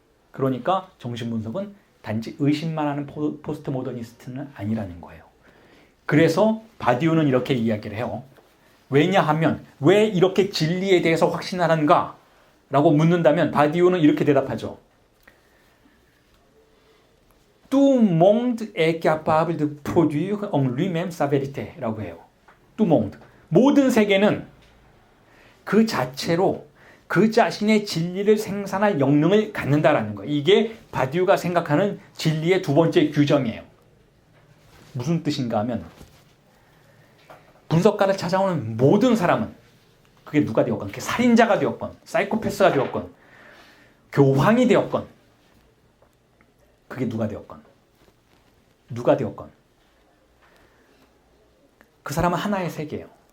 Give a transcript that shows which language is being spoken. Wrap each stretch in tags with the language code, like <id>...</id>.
<ko>그러니까 정신분석은 단지 의심만 하는 포스트 모더니스트는 아니라는 거예요. 그래서 바디오는 이렇게 이야기를 해요. 왜냐하면 왜 이렇게 진리에 대해서 확신하는가? 라고 묻는다면 바디오는 이렇게 대답하죠.</ko> <fr>Tout monde est capable de produire en lui-même sa vérité</fr> <ko>라고 해요.</ko> <fr>Tout monde.</fr> <ko>모든 세계는 그 자체로 그 자신의 진리를 생산할 역량을 갖는다라는 거예요. 이게 바디우가 생각하는 진리의 두 번째 규정이에요. 무슨 뜻인가 하면 분석가를 찾아오는 모든 사람은 그게 누가 되었건 그게 살인자가 되었건 사이코패스가 되었건 교황이 되었건 그게 누가 되었건 그 사람은 하나의 세계예요.</ko>